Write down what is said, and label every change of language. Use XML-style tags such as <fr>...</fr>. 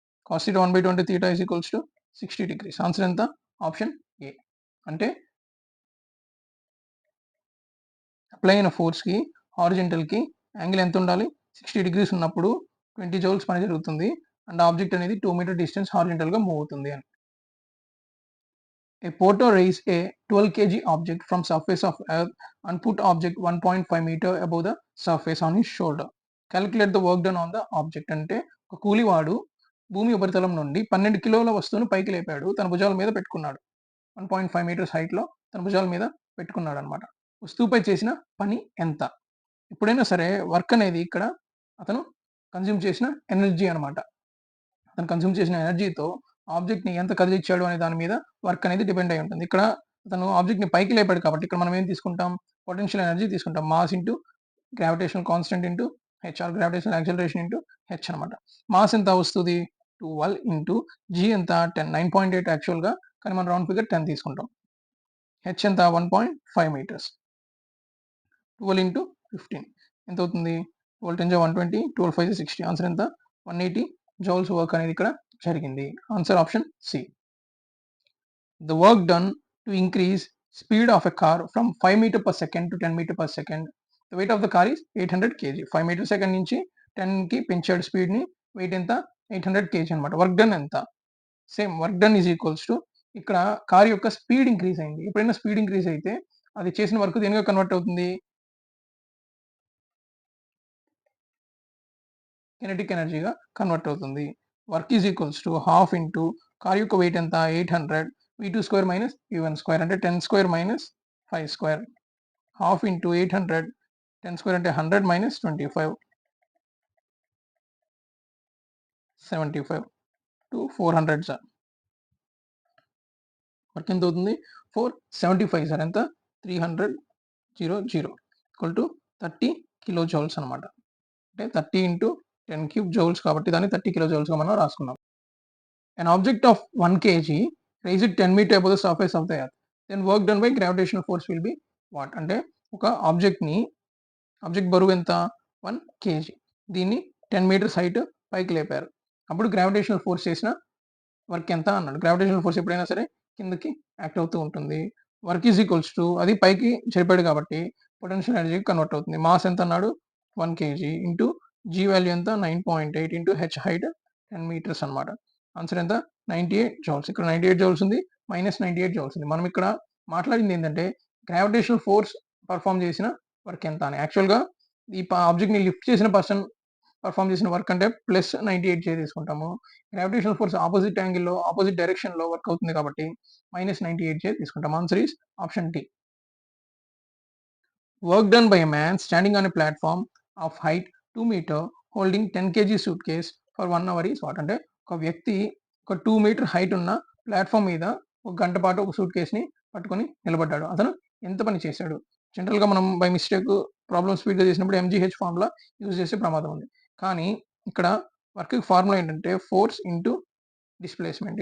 <te>Cos theta 1/2 అంటే theta is equals to 60 degrees. Answer ఎంత? Option ఏ. అంటే apply అయిన ఫోర్స్‌కి హారిజాంటల్‌కి యాంగిల్ ఎంత ఉండాలి? 60 డిగ్రీస్ ఉన్నప్పుడు 20 జౌల్స్ పని జరుగుతుంది. అండ్ ఆబ్జెక్ట్ అనేది 2 మీటర్ డిస్టెన్స్ హారిజాంటల్‌గా మూవ్ అవుతుంది అని.</te> <en>A porter raised a 12 kg object from surface of earth and put object 1.5 meter above the surface on his shoulder. Calculate the work done on the object.</en> <te>అంటే ఒక కూలివాడు భూమి ఉపరితలం నుండి 12 కిలోల వస్తువును పైకి లేపాడు. తన భుజాల మీద పెట్టుకున్నాడు. 1.5 మీటర్స్ హైట్‌లో తన భుజాల మీద పెట్టుకున్నాడనమాట. వస్తువుపై చేసిన పని ఎంత? ఎప్పుడైనా సరే వర్క్ అనేది ఇక్కడ అతను కన్జ్యూమ్ చేసిన ఎనర్జీ అనమాట. అతను కన్జ్యూమ్ చేసిన ఎనర్జీతో ఆబ్జెక్ట్‌ని ఎంత కదిలిచ్చాడు అనే దాని మీద వర్క్ అనేది డిపెండ్ అయ్యి ఉంటుంది. ఇక్కడ అతను ఆబ్జెక్ట్‌ని పైకి లేపాడు కాబట్టి ఇక్కడ మనం ఏం తీసుకుంటాం? పొటెన్షియల్ ఎనర్జీ తీసుకుంటాం. Mass into gravitational constant into H R gravitational acceleration into H అనమాట. మాస్ ఎంత వస్తది? 12 ఇంటూ జీ ఎంత 10 9.8 యాక్చువల్‌గా కానీ మనం రౌండ్ ఫిగర్ 10 తీసుకుంటాం. హెచ్ ఎంత 1.5 మీటర్స్. 12 ఇంటూ 15 ఎంత అవుతుంది? 12 10 120 12 5 60 ఆన్సర్ ఎంత? 180 జౌల్స్ వర్క్ అనేది ఇక్కడ జరిగింది. Answer option C.</te> <en>The work done to increase speed of a car from 5 meter per second to 10 meter per second. The weight of the car is 800 kg.</en> <te>5 meter second నుంచి 10కి పెంచాడు స్పీడ్‌ని. Wait ఎంత? 800 kg అనమాట. Work done ఎంత? Same work done is equals to ఇక్కడ car యొక్క speed increase అయింది. ఎప్పుడైనా స్పీడ్ ఇంక్రీజ్ అయితే అది చేసిన వర్క్ దేనిగా కన్వర్ట్ అవుతుంది? కినెటిక్ ఎనర్జీగా కన్వర్ట్ అవుతుంది. Work is equals to half into car యొక్క వెయిట్ ఎంత 800 v2 square minus v1 square అంటే 10 square minus 5 square half into 800 10 square అంటే 100 మైనస్ 25 75 టు 400 సార్. వర్క్ ఎంత అవుతుంది 475 సార్ ఎంత 300 ఈక్వల్ టు 30 కిలో జౌల్స్ అనమాట. అంటే 30 ఇంటూ 10 క్యూబ్ జౌల్స్ కాబట్టి దాన్ని 30 కిలో జౌల్స్‌గా మనం రాసుకున్నాం.</te> <en>An object of 1 kg raised 10 meter above the surface of the earth. Then work done by gravitational force will be what?</en> <te>అంటే ఒక ఆబ్జెక్ట్ బరువు ఎంత 1 కేజీ. దీన్ని 10 మీటర్స్ హైట్ పైకి లేపారు. అప్పుడు గ్రావిటేషనల్ ఫోర్స్ చేసిన వర్క్ ఎంత అన్నాడు. గ్రావిటేషనల్ ఫోర్స్ ఎప్పుడైనా సరే కిందకి యాక్ట్ అవుతూ ఉంటుంది. వర్క్ ఈజ్ ఈక్వల్స్ టు అది పైకి జరిపాడు కాబట్టి పొటెన్షియల్ ఎనర్జీకి కన్వర్ట్ అవుతుంది. మాస్ ఎంత అన్నాడు 1 కేజీ ఇంటూ జీ వాల్యూ ఎంత 9.8 ఇంటూ హెచ్ హైట్ 10 మీటర్స్ అనమాట. ఆన్సర్ ఎంత 98 జౌల్స్. ఇక్కడ 98 జౌల్స్ ఉంది. మైనస్ 98 జౌల్స్ ఉంది. మనం ఇక్కడ మాట్లాడింది ఏంటంటే గ్రావిటేషనల్ ఫోర్స్ పర్ఫార్మ్ చేసిన వర్క్ ఎంత అని. యాక్చువల్‌గా ఈ ఆబ్జెక్ట్‌ని లిఫ్ట్ చేసిన పర్సన్ పర్ఫార్మ్ చేసిన వర్క్ అంటే ప్లస్ 98 జే తీసుకుంటాము. గ్రావిటేషనల్ ఫోర్స్ ఆపోజిట్ యాంగిల్‌లో, ఆపోజిట్ డైరెక్షన్‌లో వర్క్ అవుతుంది కాబట్టి మైనస్ 98 జే తీసుకుంటాం. Answer is option D.</te> <en>Work done by a man standing on a platform of height 2 meter holding 10 kg suitcase for 1 hour is what?</en> <te>అంటే ఒక వ్యక్తి ఒక 2 మీటర్ హైట్ ఉన్న ప్లాట్‌ఫార్మ్ మీద ఒక గంట పాటు ఒక సూట్ కేస్‌ని పట్టుకొని నిలబడ్డాడు. అతను ఎంత పని చేశాడు? జనరల్‌గా మనం బై మిస్టేక్ ప్రాబ్లమ్ స్పీడ్‌గా చేసినప్పుడు ఎంజీహెచ్ ఫార్ములా యూజ్ చేసే ప్రమాదం ఉంది. కానీ ఇక్కడ వర్క్‌కి ఫార్ములా ఏంటంటే ఫోర్స్ ఇంటూ డిస్ప్లేస్మెంట్.</te>